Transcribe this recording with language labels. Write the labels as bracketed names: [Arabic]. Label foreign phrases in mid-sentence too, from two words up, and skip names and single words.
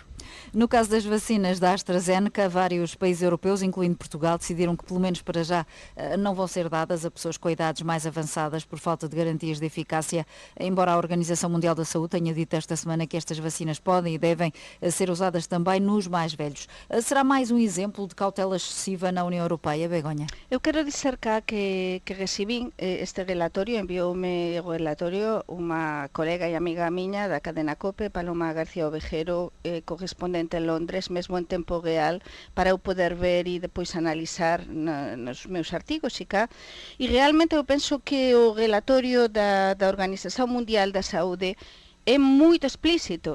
[Portuguese] No caso das vacinas da AstraZeneca, vários países europeus, incluindo Portugal, decidiram que, pelo menos para já, não vão ser dadas a pessoas com idades mais avançadas por falta de garantias de eficácia, embora a Organização Mundial da Saúde tenha dito esta semana que estas vacinas podem e devem ser usadas também nos mais velhos. Será mais um exemplo de cautela excessiva na União Europeia, Begonha? [Galician] Eu quero dizer cá que recibín este relatório, envioume o relatório unha colega e amiga miña da cadena COPE, Paloma García Ovejero, correspondente en Londres, mesmo en tempo real, para eu poder ver e depois analizar nos meus artigos e cá. E realmente eu penso que o relatorio da Organización Mundial da Saúde é moito explícito.